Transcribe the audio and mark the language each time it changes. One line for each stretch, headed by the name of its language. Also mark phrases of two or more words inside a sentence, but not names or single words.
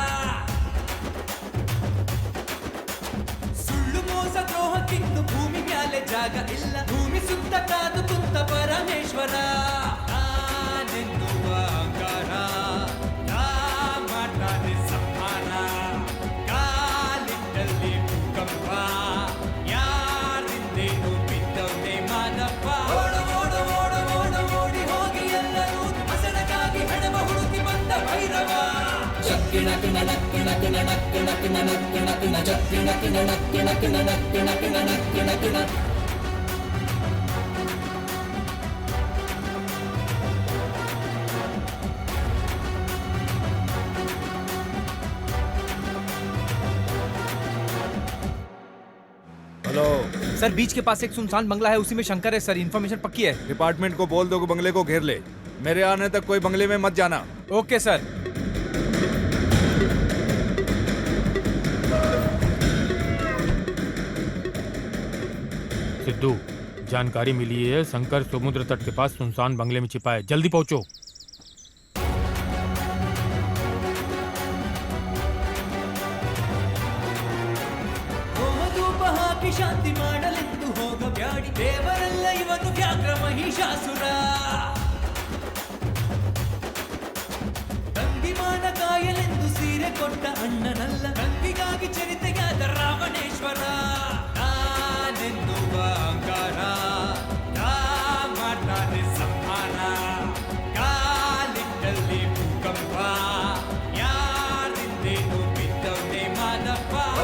Kannada: ಸುಳ್ಳು ಮೋಸ ದ್ರೋಹಕ್ಕಿಂದು ಭೂಮಿ ಮ್ಯಾಲೆ ಜಾಗ ಇಲ್ಲ ಭೂಮಿ ಸುತ್ತ ಕಾದು ಕುಂತ ಪರಮೇಶ್ವರ ನಾನೆನ್ನುವ ಅಂಗಾರ ನಾ ಮಾಡ್ತಾನೆ ಸಂಹಾರ ಕಾಲಿಟ್ಟಲ್ಲಿ ಭೂಕಂಪ ಯಾರಿಂದೇನು ಬಿದ್ದವನೇ ಮಾದಪ್ಪ ಜಗ್ಗಿಣಕ್ ನಣಕ್ ನಕ್ ನಣಕ್ ನಕ್ ನಣಕ್ ನಕ್ ನ ಜಗ್ಗಿಣಕ್ ನಣಕ್ ನಕ್ ನಣಕ್ ನಕ್ ನಣಕ್ ನಕ್ ನ
Hindi: हेलो सर बीच के पास एक सुनसान बंगला है, उसी में शंकर है सर। इन्फॉर्मेशन पक्की है। डिपार्टमेंट को बोल दो कि बंगले को घेर ले। मेरे आने तक कोई बंगले में मत जाना।
English: OK sir.
Hindi: सिद्धू, जानकारी मिली है शंकर समुद्र तट के पास सुनसान बंगले में छिपा है, जल्दी पहुंचो।
Kannada: ಶಾಂತಿ ಮಾಡಲೆಂದು ಹೋಗಬ್ಯಾಡಿ ದೇವರೆಲ್ಲ ಇವನು ವ್ಯಾಘ್ರ ಮಹಿಷಾಸುರ ತಂಗಿಮಾನ ಕಾಯಲೆಂದು ಸೀರೆ ಕೊಟ್ಟ ಅಣ್ಣನಲ್ಲ ತಂಗಿಗಾಗಿ ಚರಿತೆಯಾದ ರಾವಣೇಶ್ವರ ನಾನೆನ್ನುವ ಅಂಗಾರ ನಾ ಮಾಡ್ತಾನೆ ಸಂಹಾರ ಕಾಲಿಟ್ಟಲ್ಲಿ ಭೂಕಂಪ ಯಾರಿಂದೇನು ಬಿದ್ದವನೇ ಮಾದಪ್ಪ